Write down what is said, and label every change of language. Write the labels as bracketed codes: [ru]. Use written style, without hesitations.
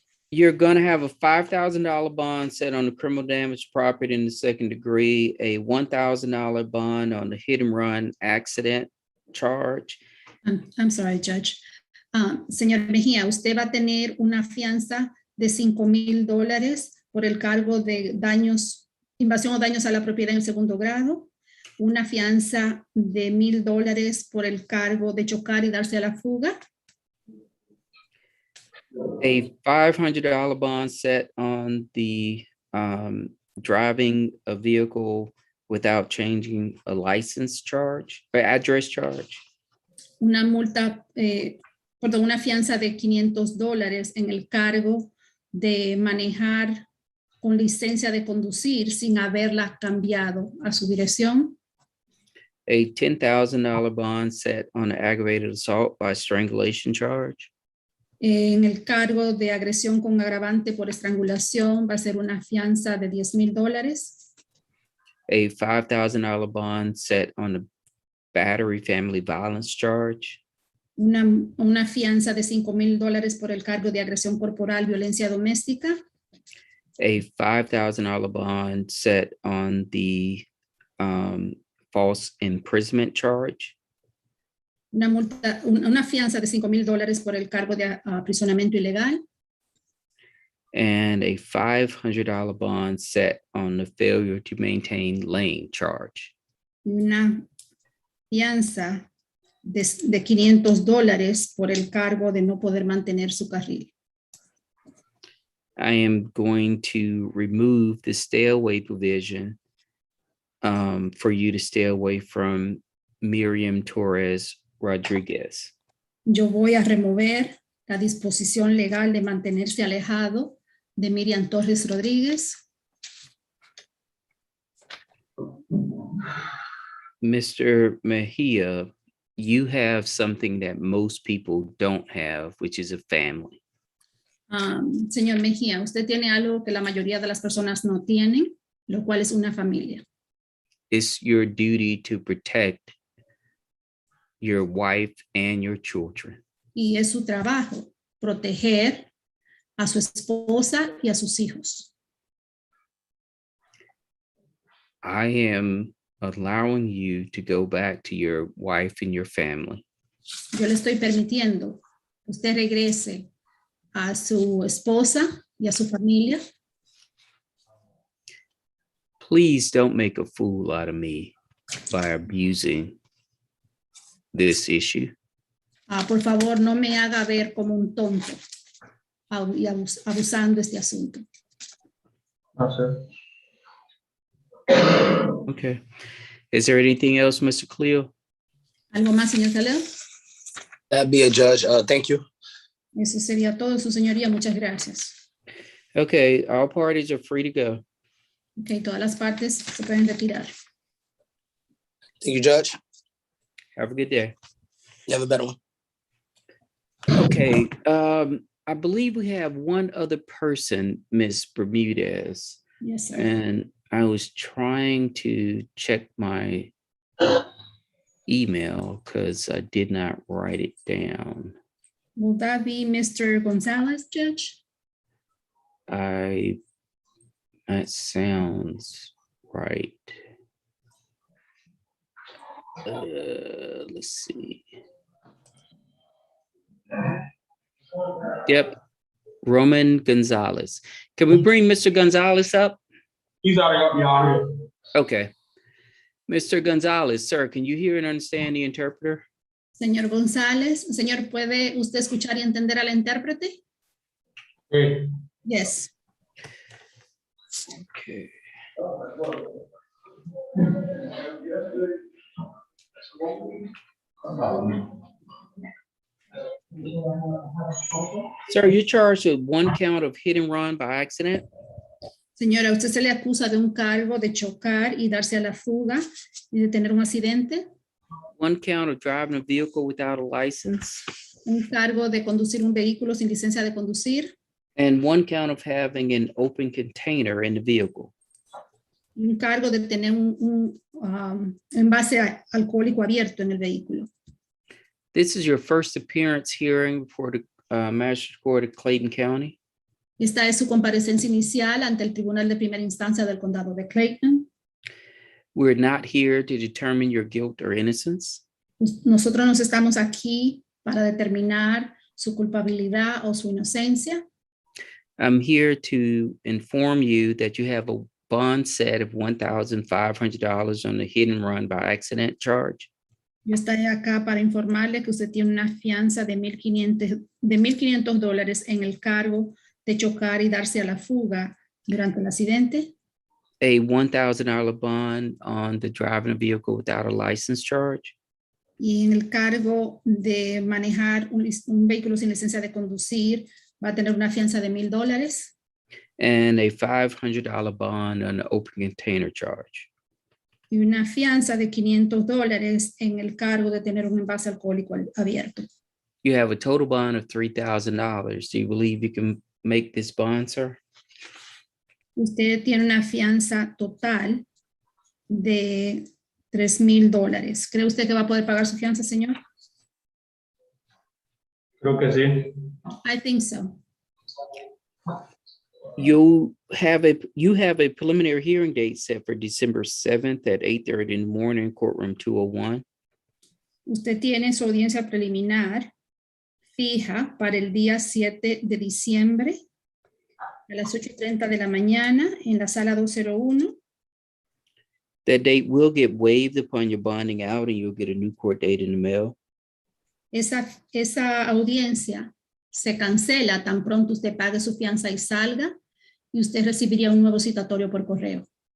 [en] you're gonna have a $5,000 bond set on the criminal damage property in the second degree, a $1,000 bond on the hit and run accident charge. I'm sorry, Judge. [es] Señor Mejía, usted va a tener una fianza de $5,000 por el cargo de daños, invasión o daños a la propiedad en segundo grado, una fianza de $1,000 por el cargo de chocar y darse a la fuga, [en] A $500 bond set on the driving a vehicle without changing a license charge or address charge. [es] una multa, perdón, una fianza de $500 en el cargo de manejar con licencia de conducir sin haberla cambiado a su dirección, [en] A $10,000 bond set on an aggravated assault by strangulation charge. [es] en el cargo de agresión con agravante por estrangulación va a ser una fianza de $10,000. [en] A $5,000 bond set on the battery family violence charge. [es] Una fianza de $5,000 por el cargo de agresión corporal, violencia doméstica, [en] A $5,000 bond set on the false imprisonment charge. [es] una fianza de $5,000 por el cargo de aprisionamiento ilegal, [en] And a $500 bond set on the failure to maintain lane charge. [es] y una fianza de $500 por el cargo de no poder mantener su carril. [en] I am going to remove the stay away provision for you to stay away from Miriam Torres Rodriguez. [es] Yo voy a remover la disposición legal de mantenerse alejado de Miriam Torres Rodríguez. [en] Mr. Mejia, you have something that most people don't have, which is a family. [es] Señor Mejía, usted tiene algo que la mayoría de las personas no tienen, lo cual es una familia. [en] It's your duty to protect your wife and your children. [es] Y es su trabajo proteger a su esposa y a sus hijos. [en] I am allowing you to go back to your wife and your family. [es] Yo le estoy permitiendo que usted regrese a su esposa y a su familia. [en] Please don't make a fool out of me by abusing this issue. [es] Por favor, no me haga ver como un tonto y abusando este asunto. [en] No, sir. Okay. Is there anything else, Mr. Cleo? [es] ¿Algo más, señor Caleo? [en] That'd be a judge. Thank you. [es] Eso sería todo, su señoría. Muchas gracias. [en] Okay, all parties are free to go. [es] Ok, todas las partes se pueden retirar. [en] Thank you, Judge. Have a good day. You have a better one. Okay, I believe we have one other person, Miss Bermudez, Yes, sir. and I was trying to check my email because I did not write it down. Will that be Mr. Gonzalez, Judge? That sounds right. Let's see. Yep. Roman Gonzalez. Can we bring Mr. Gonzalez up? He's already up, y'all. Okay. Mr. Gonzalez, sir, can you hear and understand the interpreter? [es] Señor González, señor, ¿puede usted escuchar y entender al intérprete? [en] Hey. Yes. Okay. Sir, you're charged with 1 count of hit and run by accident, [es] Señora, usted se le acusa de un cargo de chocar y darse a la fuga y de tener un accidente, [en] 1 count of driving a vehicle without a license, [es] un cargo de conducir un vehículo sin licencia de conducir, [en] and 1 count of having an open container in the vehicle. [es] un cargo de tener un envase alcohólico abierto en el vehículo. [en] This is your first appearance hearing before the Magistrate Court of Clayton County. [es] Esta es su comparecencia inicial ante el Tribunal de Primera Instancia del Condado de Clayton. [en] We're not here to determine your guilt or innocence. [es] Nosotros nos estamos aquí para determinar su culpabilidad o su inocencia. [en] I'm here to inform you that you have a bond set of $1,500 on the hit and run by accident charge. [es] Yo estoy acá para informarle que usted tiene una fianza de $1,500 en el cargo de chocar y darse a la fuga durante el accidente. [en] A $1,000 bond on the driving a vehicle without a license charge. [es] Y en el cargo de manejar un vehículo sin licencia de conducir va a tener una fianza de $1,000. [en] And a $500 bond on the open container charge. [es] Y una fianza de $500 en el cargo de tener un envase alcohólico abierto. [en] You have a total bond of $3,000. Do you believe you can make this bond, sir? [es] Usted tiene una fianza total de $3,000. ¿Cree usted que va a poder pagar su fianza, señor? Creo que sí. [en] I think so. You have a preliminary hearing date set for December 7th at 8:30 in the morning, courtroom 201. [es] Usted tiene su audiencia preliminar fija para el día 7 de diciembre a las 8:30 de la mañana en la sala 201. [en] That date will get waived upon your bonding out and you'll get a new court date in the mail. [es] Esa audiencia se cancela tan pronto usted pague su fianza y salga, y usted recibiría un nuevo citatorio por correo.